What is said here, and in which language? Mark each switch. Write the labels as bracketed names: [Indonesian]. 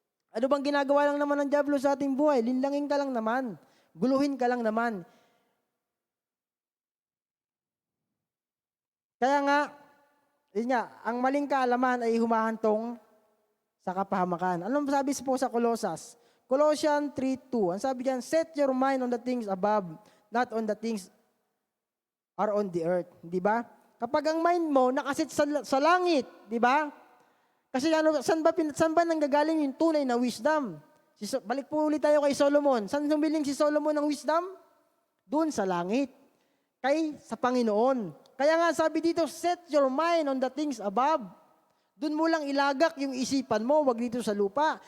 [Filipino] Ano bang ginagawa lang naman ng dyablo sa ating buhay? Linlangin ka lang naman. Guluhin ka lang naman. Kaya nga, yun nga, ang maling kaalaman ay humahantong sa kapahamakan. Anong sabi po sa Colossus? Colossians 3:2. Ang sabi diyan, [English] set your mind on the things above, not on the things are on the earth. [Filipino] Di ba? Kapag ang mind mo nakasit sa langit, di ba? Kasi saan ba nanggagaling yung tunay na wisdom? Balik po ulit tayo kay Solomon. Saan humiling si Solomon ng wisdom? Doon sa langit. Sa Panginoon. Kaya nga sabi dito, [English] set your mind on the things above. [Filipino] Doon mo lang ilagak yung isipan mo, wag dito sa lupa.